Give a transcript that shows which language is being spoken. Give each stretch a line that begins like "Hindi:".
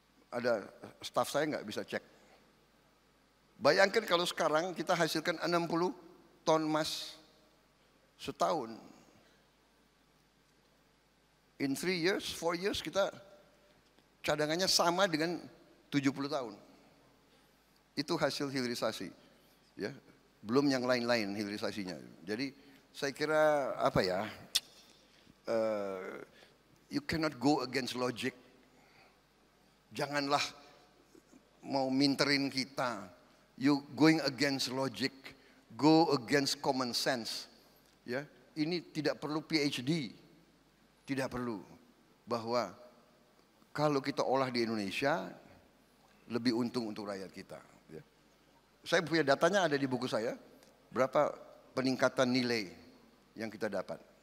Indonesian: Ada staf saya nggak bisa cek. Bayangkan kalau sekarang kita hasilkan 60 ton emas setahun.
English: In 3 years, 4 years
Indonesian: kita cadangannya sama dengan 70 tahun. Itu hasil hilirisasi. Ya, belum yang lain-lain hilirisasinya. Jadi saya kira apa ya,
English: you cannot go against logic.
Indonesian: Janganlah mau minterin kita.
English: You going against logic, go against common sense.
Indonesian: Ya, ini tidak perlu PhD, tidak perlu. Bahwa kalau kita olah di Indonesia, lebih untung untuk rakyat kita. Ya. Saya punya datanya ada di buku saya, berapa peningkatan nilai yang kita dapat.